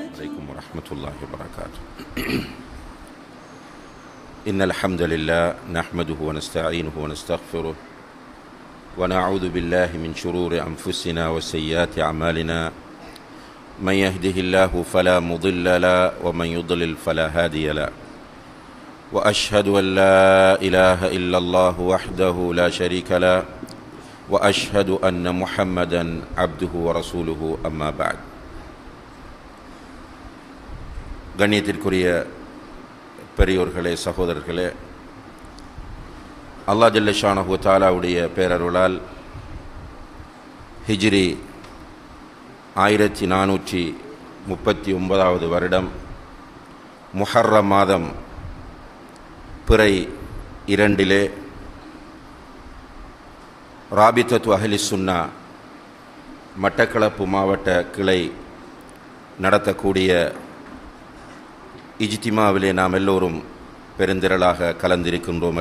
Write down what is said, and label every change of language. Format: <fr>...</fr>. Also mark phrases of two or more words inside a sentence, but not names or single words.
<ar>عليكم ورحمة الله وبركاته. إن الحمد لله نحمده ونستعينه ونستغفره ونعوذ بالله من شرور أنفسنا وسيئات أعمالنا من يهده الله فلا مضل له ومن يضلل فلا هادي له وأشهد أن لا إله إلا الله وحده لا شريك له وأشهد أن محمدا عبده ورسوله أما بعد.</ar> <ta>கண்ணியத்திற்குரிய பெரியோர்களே, சகோதரர்களே, அல்லாஹ்</ta> <ar>جل شأنه و</ar> <ta>தஆலாவுடைய பேரருளால் ஹிஜ்ரி 1439வது வருடம் முஹர்ரம் மாதம் பிறை 2 ராபித்தத்து அஹ்லி சுன்னா மட்டக்களப்பு மாவட்ட கிளை நடத்தக்கூடிய இஜ்திமாவிலே நாம் எல்லோரும் பெருந்திரளாக கலந்திருக்கின்றோம்.</ta>